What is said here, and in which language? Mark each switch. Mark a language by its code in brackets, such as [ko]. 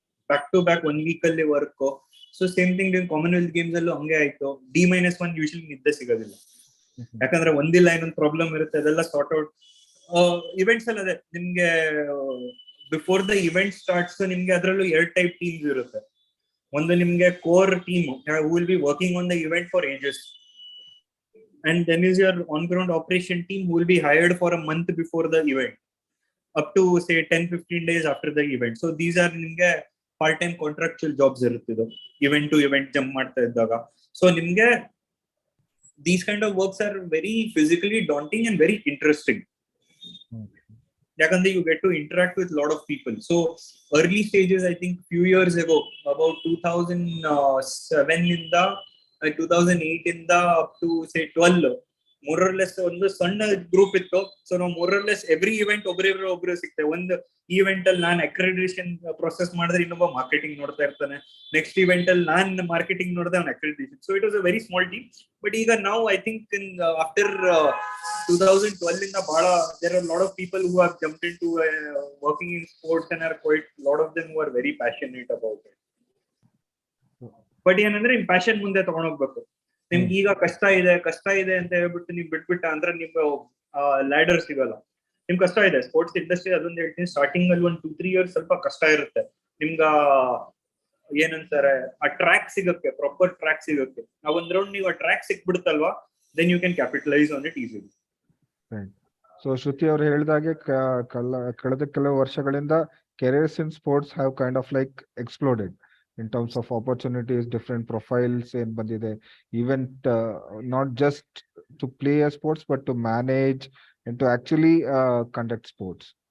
[en] Back to back 1 week ಅಲ್ಲಿ work. So same thing Commonwealth Games [kn] ಅಲ್ಲೂ ಹಂಗೆ ಆಯ್ತು. D-1 ಯೂಶಲಿ ನಿದ್ದೆ ಸಿಗೋದಿಲ್ಲ, ಯಾಕಂದ್ರೆ ಒಂದಿಲ್ಲ ಇನ್ನೊಂದು ಪ್ರಾಬ್ಲಮ್ ಇರುತ್ತೆ, ಅದೆಲ್ಲ ಸಾರ್ಟ್ ಔಟ್. ಇವೆಂಟ್ಸ್ ಅಲ್ಲಿ ಅದೇ ನಿಮ್ಗೆ [en] before the event starts [kn] ನಿಮ್ಗೆ ಅದರಲ್ಲೂ 2 ಟೈಪ್ ಟೀಮ್ಸ್ ಇರುತ್ತೆ. ಒಂದು ನಿಮ್ಗೆ [en] Core team who will be working on the event for ages, and then is your on ground operation team who will be hired for a month before the event up to say 10-15 days after the event. So these are nimge part time contractual jobs iruttido event to event jump [kn] ಮಾಡ್ತಾ ಇದ್ದಾಗ. [en] So nimge these kind of works are very physically daunting and very interesting, [kn] yakandre [en] you get to interact with a lot of people. So early stages, I think few years ago, about 2007 inda 2008 ಇಂದ up to say 12 more or less [kn] ಒಂದು ಸಣ್ಣ group ಇತ್ತು. So ನಾವು more or less every event ಒಬ್ರು ಸಿಗ್ತೇವೆ. ಒಂದು event ಅಲ್ಲಿ ನಾನು accreditation process ಮಾಡಿದ್ರೆ ಇನ್ನೊಬ್ಬ ಮಾರ್ಕೆಟಿಂಗ್ ನೋಡ್ತಾ ಇರ್ತಾನೆ. ನೆಕ್ಸ್ಟ್ ಇವೆಂಟ್ ಅಲ್ಲಿ ನಾನು ಮಾರ್ಕೆಟಿಂಗ್ ನೋಡಿದೆ, ಅವ್ನು accreditation. [en] So it was a very small team. [kn] But ಈಗ ನಾವು ಐ ಥಿಂಕ್ ಇನ್ ಆಫ್ಟರ್ 2012 ಇಂದ ಬಹಳ there are lot of people who have jumped into working in sports and are quite lot of them who are very passionate about it. But ಏನಂದ್ರೆ ನಿಮ್ passion ಮುಂದೆ ತಗೊಂಡೋಗ್ಬೇಕು. ನಿಮ್ಗೆ ಈಗ ಕಷ್ಟ ಇದೆ ಅಂತ ಹೇಳ್ಬಿಟ್ಟು ನೀವ್ ಬಿಟ್ಬಿಟ್ಟ ಅಂದ್ರೆ ನಿಮ್ಗೆ ಲ್ಯಾಡರ್ ಸಿಗಲ್ಲ. ನಿಮ್ ಕಷ್ಟ ಇದೆ ಸ್ಪೋರ್ಟ್ಸ್ ಇಂಡಸ್ಟ್ರಿ, ಅದೊಂದು ಹೇಳ್ತೀನಿ. ಸ್ಟಾರ್ಟಿಂಗ್ ಅಲ್ಲಿ 1-2-3 years ಸ್ವಲ್ಪ ಕಷ್ಟ ಇರುತ್ತೆ. ನಿಮ್ಗ ಏನಂತಾರೆ ಆ ಟ್ರ್ಯಾಕ್ ಸಿಗಕ್ಕೆ, ಪ್ರಾಪರ್ ಟ್ರ್ಯಾಕ್ ಸಿಗಕ್ಕೆ. ಒಂದ್ ರೌಂಡ್ ನೀವು ಆ track ಸಿಕ್ಬಿಡುತ್ತಲ್ವಾ, [en] Then you can capitalise on it easily. [kn] So ಶ್ರುತಿ ಅವರು ಹೇಳಿದಾಗೆ ಕಳೆದ ಕೆಲವು ವರ್ಷಗಳಿಂದ [en] careers in sports have kind of like exploded in terms of opportunities, different profiles [kn] in bandide, [en] event not just to play a sports but to manage and to actually conduct sports.